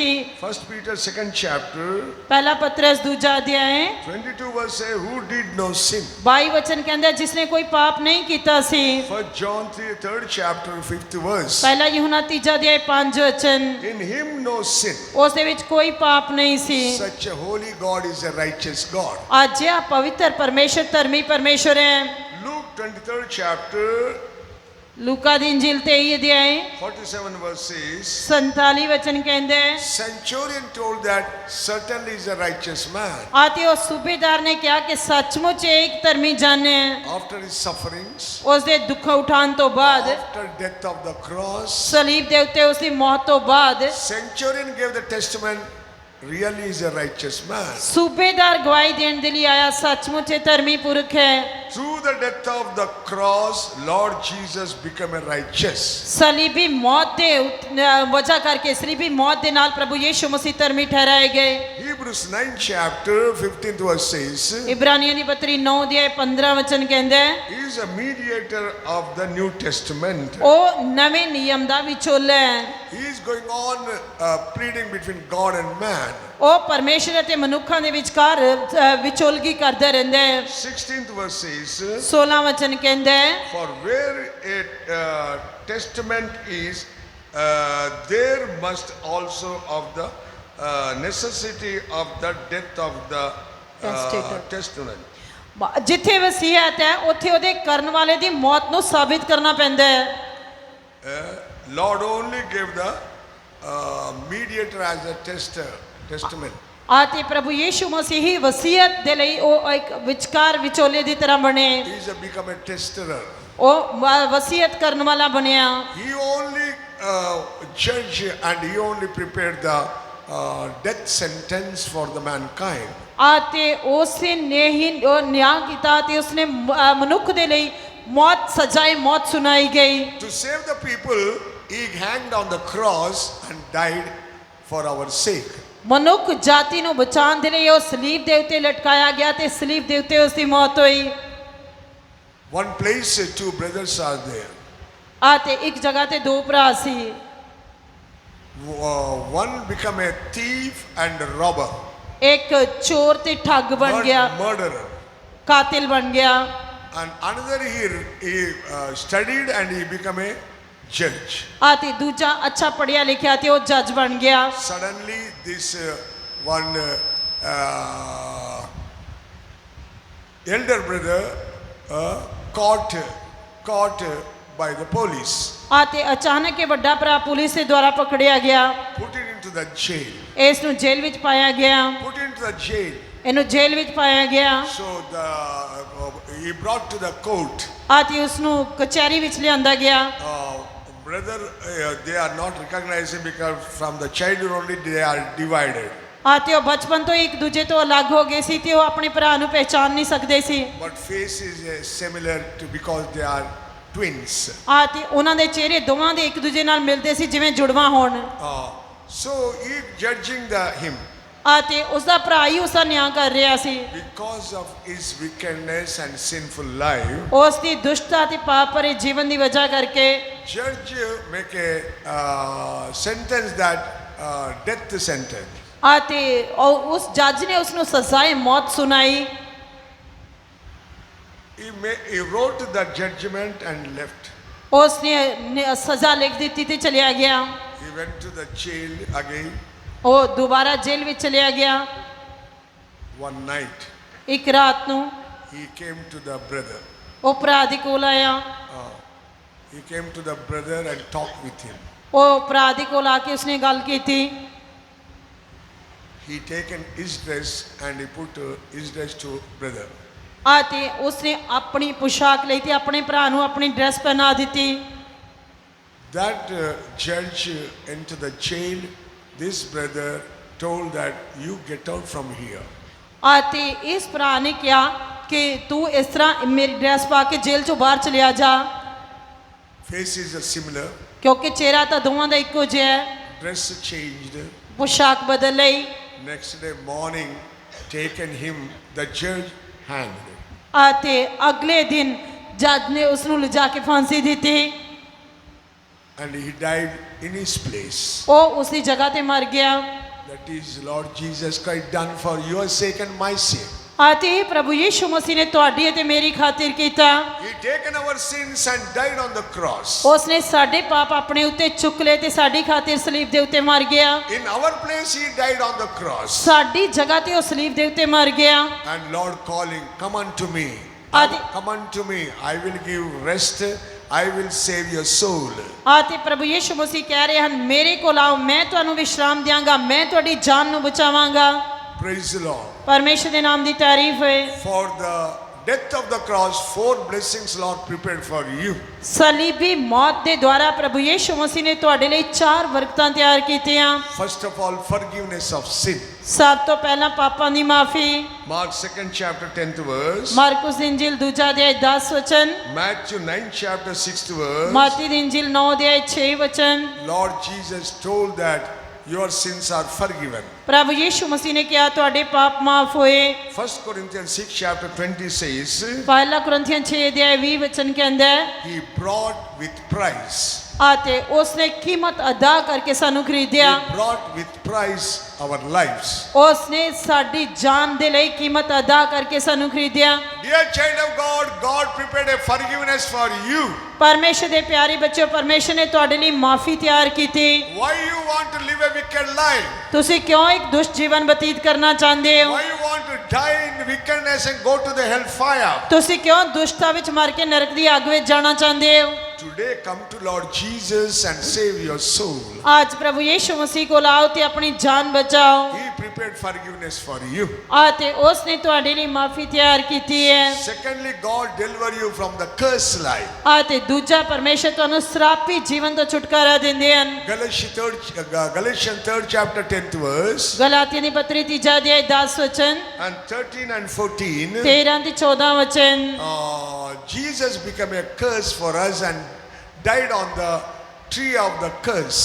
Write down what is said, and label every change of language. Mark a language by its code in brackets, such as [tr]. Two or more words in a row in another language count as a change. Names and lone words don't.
[en] 1 Peter 2nd chapter [pa] ਪਹਿਲਾ ਪਤਰਸ 2 ਅਧਿਆਇ [en] 22 verse say, who did no sin. [pa] 22 ਵਚਨ ਕਹਿੰਦਾ ਜਿਸ ਨੇ ਕੋਈ ਪਾਪ ਨਹੀਂ ਕੀਤਾ ਸੀ। [en] 1 John 3rd chapter 5th verse. [pa] ਪਹਿਲਾ ਯਹੂਨਾ 3 ਅਧਿਆਇ 5 ਵਚਨ, [en] In him no sin. [pa] ਉਸ ਦੇ ਵਿੱਚ ਕੋਈ ਪਾਪ ਨਹੀਂ ਸੀ। [en] Such a holy God is a righteous God. [pa] ਅੱਜ ਇਹ ਪਵਿੱਤਰ ਪਰਮੇਸ਼ਰ ਧਰਮੀ ਪਰਮੇਸ਼ਰ ਹੈ। [en] Luke 23rd chapter [pa] ਲੂਕਾ ਦੀ ਇੰਜੀਲ 23 ਅਧਿਆਇ [en] 47 verse says, [pa] 47 ਵਚਨ ਕਹਿੰਦੇ [en] Centurion told that certainly is a righteous man. [pa] ਆਤੇ ਉਹ ਸੂਬੇਦਾਰ ਨੇ ਕਿਹਾ ਕਿ ਸੱਚਮੁੱਚ ਇਹ ਇੱਕ ਧਰਮੀ ਜਨ ਹੈ। [en] After his sufferings, [pa] ਉਸ ਦੇ ਦੁੱਖ ਉਠਾਉਣ ਤੋਂ ਬਾਅਦ, [en] after death of the cross, [pa] ਸਲੀਬ ਦੇ ਉੱਤੇ ਉਸ ਦੀ ਮੌਤ ਤੋਂ ਬਾਅਦ [en] Centurion gave the testament, really is a righteous man. [pa] ਸੂਬੇਦਾਰ ਗਵਾਹੀ ਦੇਣ ਦੇ ਲਈ ਆਇਆ, ਸੱਚਮੁੱਚ ਇਹ ਧਰਮੀ ਪੁਰਖ ਹੈ। [en] Through the death of the cross, Lord Jesus became a righteous. [pa] ਸਲੀਬੀ ਮੌਤ ਦੇ ਵਜ੍ਹਾ ਕਰਕੇ, ਸਲੀਬੀ ਮੌਤ ਦੇ ਨਾਲ ਪ੍ਰਭੂ ਯੀਸ਼ੂ ਮਸੀਹ ਧਰਮੀ ਠਹਿਰਾਏ ਗਏ। [en] Hebrews 9 chapter 15th verse says, [pa] ਇਬਰਾਨੀਆਂ ਦੀ ਪੱਤਰੀ 9 ਅਧਿਆਇ 15 ਵਚਨ ਕਹਿੰਦਾ ਹੈ, [en] He is a mediator of the New Testament. [pa] ਉਹ ਨਵੇਂ ਨਿਯਮ ਦਾ ਵਿਚੋਲਾ ਹੈ। [en] He is going on pleading between God and man. [pa] ਉਹ ਪਰਮੇਸ਼ਰ ਅਤੇ ਮਨੁੱਖਾਂ ਦੇ ਵਿਚਕਾਰ ਵਿਚੋਲਗੀ ਕਰਦਾ ਰਹਿੰਦਾ ਹੈ। [en] 16th verse says, [pa] 16 ਵਚਨ ਕਹਿੰਦਾ ਹੈ, [en] For where a testament is, there must also of the necessity of the death of the Testator. testament. [pa] ਜਿੱਥੇ ਵਸੀਅਤ ਹੈ ਉੱਥੇ ਉਹਦੇ ਕਰਨ ਵਾਲੇ ਦੀ ਮੌਤ ਨੂੰ ਸਾਬਿਤ ਕਰਨਾ ਪੈਂਦਾ ਹੈ। [en] Lord only gave the mediator as a testament. [pa] ਆਤੇ ਪ੍ਰਭੂ ਯੀਸ਼ੂ ਮਸੀਹ ਹੀ ਵਸੀਅਤ ਦੇ ਲਈ ਉਹ ਇੱਕ ਵਿਚਕਾਰ ਵਿਚੋਲੇ ਦੀ ਤਰ੍ਹਾਂ ਬਣੇ। [en] He is become a testerer. [pa] ਉਹ ਵਸੀਅਤ ਕਰਨ ਵਾਲਾ ਬਣਿਆ। [en] He only judged and he only prepared the death sentence for the mankind. [pa] ਆਤੇ ਉਸ ਨੇ ਹੀ ਉਹ ਨਿਆਂ ਕੀਤਾ ਤੇ ਉਸਨੇ ਮਨੁੱਖ ਦੇ ਲਈ ਮੌਤ ਸਜ਼ਾਏ ਮੌਤ ਸੁਣਾਈ ਗਈ। [en] To save the people, he hanged on the cross and died for our sake. [pa] ਮਨੁੱਖ ਜਾਤੀ ਨੂੰ ਬਚਾਉਣ ਦੇ ਲਈ ਉਹ ਸਲੀਬ ਦੇ ਉੱਤੇ ਲਟਕਾਇਆ ਗਿਆ ਤੇ ਸਲੀਬ ਦੇ ਉੱਤੇ ਉਸ ਦੀ ਮੌਤ ਹੋਈ। [en] One place, two brothers are there. [pa] ਆਤੇ ਇੱਕ ਜਗ੍ਹਾ ਤੇ ਦੋ ਭਰਾ ਸੀ। [en] One become a thief and a robber. [pa] ਇੱਕ ਚੋਰ ਤੇ ਠੱਗ ਬਣ ਗਿਆ, [en] Murderer. [pa] ਕਾਤਿਲ ਬਣ ਗਿਆ। [en] And another he studied and he become a judge. [pa] ਆਤੇ ਦੂਜਾ ਅੱਛਾ ਪੜ੍ਹਿਆ ਲਿਖਿਆ ਤੇ ਉਹ ਜੱਜ ਬਣ ਗਿਆ। [en] Suddenly this one elder brother caught by the police. [pa] ਆਤੇ ਅਚਾਨਕ ਇਹ ਵੱਡਾ ਭਰਾ ਪੁਲਿਸ ਦੇ ਦੁਆਰਾ ਪਕੜਿਆ ਗਿਆ। [en] Put it into the jail. [pa] ਇਸ ਨੂੰ ਜੇਲ੍ਹ ਵਿੱਚ ਪਾਇਆ ਗਿਆ। [en] Put it into the jail. [pa] ਇਹਨੂੰ ਜੇਲ੍ਹ ਵਿੱਚ ਪਾਇਆ ਗਿਆ। [en] So he brought to the court. [pa] ਆਤੇ ਉਸ ਨੂੰ ਕਚਹਿਰੀ ਵਿੱਚ ਲਿਆਂਦਾ ਗਿਆ। [en] Brother, they are not recognizing because from the childhood only they are divided. [pa] ਆਤੇ ਉਹ ਬਚਪਨ ਤੋਂ ਇੱਕ ਦੂਜੇ ਤੋਂ ਅਲੱਗ ਹੋ ਗਏ ਸੀ ਤੇ ਉਹ ਆਪਣੇ ਭਰਾ ਨੂੰ ਪਹਿਚਾਨ ਨਹੀਂ ਸਕਦੇ ਸੀ। [en] But face is similar to because they are twins. [pa] ਆਤੇ ਉਹਨਾਂ ਦੇ ਚਿਹਰੇ ਦੋਵਾਂ ਦੇ ਇੱਕ ਦੂਜੇ ਨਾਲ ਮਿਲਦੇ ਸੀ ਜਿਵੇਂ ਜੁੜਵਾ ਹੋਣ। [en] So he judging him. [pa] ਆਤੇ ਉਸ ਦਾ ਭਰਾ ਹੀ ਉਸ ਦਾ ਨਿਆਂ ਕਰ ਰਿਹਾ ਸੀ। [en] Because of his wickedness and sinful life, [pa] ਉਸ ਦੀ ਦੁਸ਼ਟਤਾ ਤੇ ਪਾਪ ਭਰੇ ਜੀਵਨ ਦੀ ਵਜ੍ਹਾ ਕਰਕੇ [en] judge make a sentence that death sentence. [pa] ਆਤੇ ਉਸ ਜੱਜ ਨੇ ਉਸ ਨੂੰ ਸਜ਼ਾਏ ਮੌਤ ਸੁਣਾਈ। [en] He wrote the judgment and left. [pa] ਉਸ ਨੇ ਸਜ਼ਾ ਲਿਖ ਦਿੱਤੀ ਤੇ ਚਲਿਆ ਗਿਆ। [en] He went to the jail again [pa] ਉਹ ਦੁਬਾਰਾ ਜੇਲ੍ਹ ਵਿੱਚ ਚਲਿਆ ਗਿਆ। [en] one night. [pa] ਇੱਕ ਰਾਤ ਨੂੰ [en] He came to the brother. [pa] ਉਹ ਭਰਾ ਦੇ ਕੋਲ ਆਇਆ। [en] He came to the brother and talked with him. [pa] ਉਹ ਭਰਾ ਦੇ ਕੋਲ ਆ ਕੇ ਉਸਨੇ ਗੱਲ ਕੀਤੀ। [en] He taken his dress and he put his dress to brother. [pa] ਆਤੇ ਉਸਨੇ ਆਪਣੀ ਪੁਸ਼ਾਕ ਲਈ ਤੇ ਆਪਣੇ ਭਰਾ ਨੂੰ ਆਪਣੀ ਡਰੈਸ ਪਹਿਨਾ ਦਿੱਤੀ। [en] That judge into the jail, this brother told that you get out from here. [pa] ਆਤੇ ਇਸ ਭਰਾ ਨੇ ਕਿਹਾ ਕਿ ਤੂੰ ਇਸ ਤਰ੍ਹਾਂ ਮੇਰੀ ਡਰੈਸ ਪਾ ਕੇ ਜੇਲ੍ਹ ਚੋਂ ਬਾਹਰ ਚਲਿਆ ਜਾ। [en] Faces are similar. [pa] ਕਿਉਂਕਿ ਚਿਹਰਾ ਤਾਂ ਦੋਵਾਂ ਦਾ ਇੱਕੋ ਜਿਹਾ ਹੈ। [en] Dress changed. [pa] ਪੁਸ਼ਾਕ ਬਦਲ ਲਈ। [en] Next day morning, taken him, the judge hanged. [pa] ਆਤੇ ਅਗਲੇ ਦਿਨ ਜੱਜ ਨੇ ਉਸ ਨੂੰ ਲਿਜਾ ਕੇ ਫਾਂਸੀ ਦਿੱਤੀ। [en] And he died in his place. [pa] ਉਹ ਉਸ ਦੀ ਜਗ੍ਹਾ ਤੇ ਮਰ ਗਿਆ। [en] That is Lord Jesus Christ done for your sake and my sake. [pa] ਆਤੇ ਪ੍ਰਭੂ ਯੀਸ਼ੂ ਮਸੀਹ ਨੇ ਤੁਹਾਡੀ ਅਤੇ ਮੇਰੀ ਖਾਤਰ ਕੀਤਾ। [en] He taken our sins and died on the cross. [pa] ਉਸਨੇ ਸਾਡੇ ਪਾਪ ਆਪਣੇ ਉੱਤੇ ਚੁੱਕ ਲਏ ਤੇ ਸਾਡੀ ਖਾਤਰ ਸਲੀਬ ਦੇ ਉੱਤੇ ਮਰ ਗਿਆ। [en] In our place he died on the cross. [pa] ਸਾਡੀ ਜਗ੍ਹਾ ਤੇ ਉਹ ਸਲੀਬ ਦੇ ਉੱਤੇ ਮਰ ਗਿਆ। [en] And Lord calling, come unto me. Adi- Come unto me. I will give rest I will save your soul. [pa] ਆ ਤੇ ਪ੍ਰਭੂ ਯੀਸ਼ੂ ਮਸੀਹ ਕਹਿ ਰਹੇ ਹਨ ਮੇਰੇ ਕੋਲ ਆਓ ਮੈਂ ਤੁਹਾਨੂੰ ਵਿਸ਼ਰਾਮ ਦਿਆਂਗਾ ਮੈਂ ਤੁਹਾਡੀ ਜਾਨ ਨੂੰ ਬਚਾਵਾਂਗਾ [en] Praise the Lord. [pa] ਪਰਮੇਸ਼ਰ ਦੇ ਨਾਮ ਦੀ ਤਾਰੀਫ ਹੋਏ [en] For the death of the cross, 4 blessings Lord prepared for you. [pa] ਸਲੀਬੀ ਮੌਤ ਦੇ ਦੁਆਰਾ ਪ੍ਰਭੂ ਯੀਸ਼ੂ ਮਸੀਹ ਨੇ ਤੁਹਾਡੇ ਲਈ 4 ਬਰਕਤਾਂ ਤਿਆਰ ਕੀਤੀਆਂ [en] First of all, forgiveness of sin. [pa] ਸਭ ਤੋਂ ਪਹਿਲਾਂ ਪਾਪਾਂ ਦੀ ਮਾਫੀ [en] Mark 2nd chapter 10th verse. [pa] ਮਾਰਕੁਸ ਦੀ ਇੰਜੀਲ ਦੂਜਾ ਅਧਿਆਇ 10 ਵਚਨ [en] Matthew 9th chapter 6th verse. [pa] ਮਾਤੀ ਦੀ ਇੰਜੀਲ 9 ਅਧਿਆਇ 6 ਵਚਨ [en] Lord Jesus told that your sins are forgiven. [pa] ਪ੍ਰਭੂ ਯੀਸ਼ੂ ਮਸੀਹ ਨੇ ਕਿਹਾ ਤੁਹਾਡੇ ਪਾਪ ਮਾਫ ਹੋਏ [en] 1 Corinthians 6 chapter 20 says, [pa] ਪਹਿਲਾ ਕੁਰਿੰਥੀਆਂ 6 ਅਧਿਆਇ 20 ਵਚਨ ਕਹਿੰਦਾ ਹੈ [en] He brought with price. [pa] ਆਤੇ ਉਸਨੇ ਕੀਮਤ ਅਦਾ ਕਰਕੇ ਸਾਨੂੰ ਖਰੀਦਿਆ [en] He brought with price our lives. [pa] ਉਸਨੇ ਸਾਡੀ ਜਾਨ ਦੇ ਲਈ ਕੀਮਤ ਅਦਾ ਕਰਕੇ ਸਾਨੂੰ ਖਰੀਦਿਆ [en] Dear child of God, God prepared a forgiveness for you. [pa] ਪਰਮੇਸ਼ਰ ਦੇ ਪਿਆਰੇ ਬੱਚਿਓ ਪਰਮੇਸ਼ਰ ਨੇ ਤੁਹਾਡੇ ਲਈ ਮਾਫੀ ਤਿਆਰ ਕੀਤੀ [en] Why you want to live a wicked life? [pa] ਤੁਸੀਂ ਕਿਉਂ ਇੱਕ ਦੁਸ਼ਟ ਜੀਵਨ ਬਤੀਤ ਕਰਨਾ ਚਾਹੁੰਦੇ ਹੋ [en] Why you want to die in wickedness and go to the hellfire? [pa] ਤੁਸੀਂ ਕਿਉਂ ਦੁਸ਼ਟਤਾ ਵਿੱਚ ਮਰ ਕੇ ਨਰਕ ਦੀ ਅੱਗ ਵਿੱਚ ਜਾਣਾ ਚਾਹੁੰਦੇ ਹੋ [en] Today come to Lord Jesus and save your soul. [pa] ਅੱਜ ਪ੍ਰਭੂ ਯੀਸ਼ੂ ਮਸੀਹ ਕੋਲ ਆਓ ਤੇ ਆਪਣੀ ਜਾਨ ਬਚਾਓ [en] He prepared forgiveness for you. [pa] ਆਤੇ ਉਸਨੇ ਤੁਹਾਡੇ ਲਈ ਮਾਫੀ ਤਿਆਰ ਕੀਤੀ ਹੈ [en] Secondly, God deliver you from the cursed life. [pa] ਆਤੇ ਦੂਜਾ ਪਰਮੇਸ਼ਰ ਤੁਹਾਨੂੰ ਸਰਾਪੀ ਜੀਵਨ ਤੋਂ ਛੁਟਕਾਰਾ ਦਿੰਦੇ ਹਨ [en] Galatians 3rd chapter 10th verse. [pa] ਗਲਾਤੀਆਂ ਦੀ ਪੱਤਰੀ ਤੀਜਾ ਅਧਿਆਇ 10 ਵਚਨ [en] And 13 and 14. [pa] 13 ਤੇ 14 ਵਚਨ [en] Jesus became a curse for us and died on the tree of the curse.